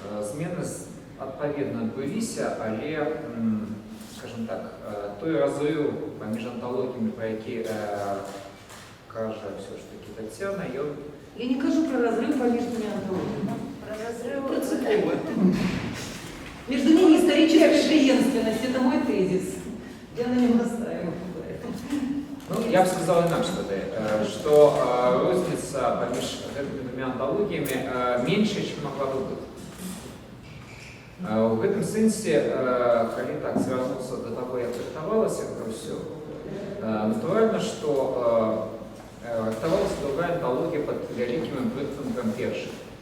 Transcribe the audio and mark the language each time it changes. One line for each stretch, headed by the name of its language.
Belarusian: змены адпаведна адбыліся, але, скажем так, той разрыв паміж анталогіямі, про які кажа все ж таки Тацяна, ён...
Russian: Я не кажу про разрыв паміж двумя антологиями. Про разрыв... Принципово. Между ними историческая преемственность, это мой тезис. Я на нем настаиваю.
Belarusian: Ну, я б сказал інакш тады, што розніца паміж гэтымі двумя анталогіямі меншая, чым магла бы быць. У гэтым сэнсе, калі так звярнуцца да таго, як рыхтавалася гэта ўсё, натуральна, што рыхтавалася другая анталогія пад вялікім імпрынтам першай.